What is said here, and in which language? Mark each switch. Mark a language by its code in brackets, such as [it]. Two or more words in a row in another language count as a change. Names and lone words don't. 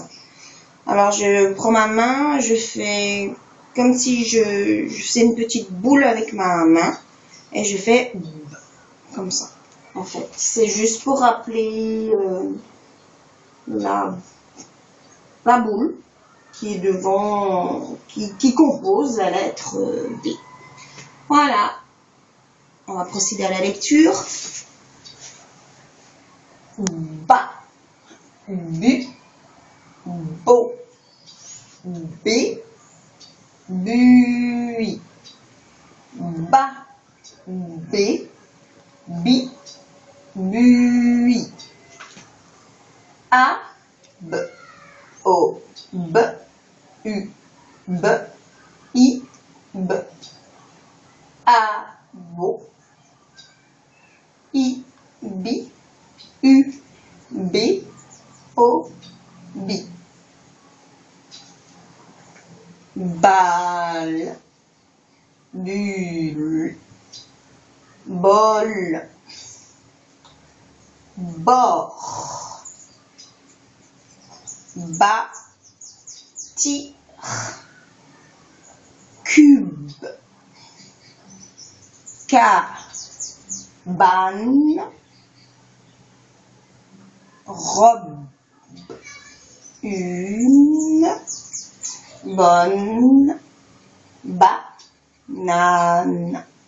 [fr] Alors, je prends ma main, je fais comme si je faisais une petite boule avec ma main et je fais B, comme ça. En fait, c'est juste pour rappeler la boule qui est devant, qui compose la lettre B. Voilà. On va procéder à la lecture. Ba, bu, bo, b, bui. Ba, b, bi, bui. A, b, o, b, u, b, i, b. A, bo, i, bi, u, b, o, bi. Balle, bulle, bol, bord, bâtir, cube, cabane, robe, une bonne banane.